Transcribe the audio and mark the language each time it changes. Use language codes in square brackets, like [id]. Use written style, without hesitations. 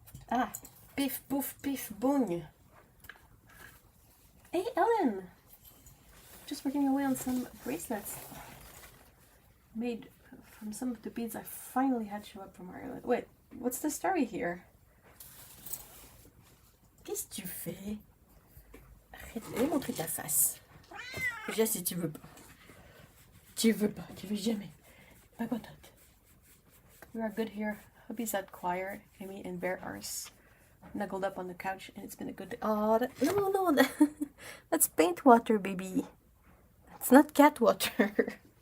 [en] Ah, piff, poof, piff, boing. Hey, Ellen. Just working away on some bracelets made from some of the beads I finally had show up from Ireland. Wait, what's the story here? [fr] Qu'est-ce que tu fais? Arrête, je vais montrer ta face. Déjà si tu veux pas. Tu veux pas, tu veux jamais. Pas contente. [en] We are good here. Hubby's at choir. Amy and Bear are snuggled up on the couch, and it's been a good day. Oh, no, that's paint water, baby. It's not cat water.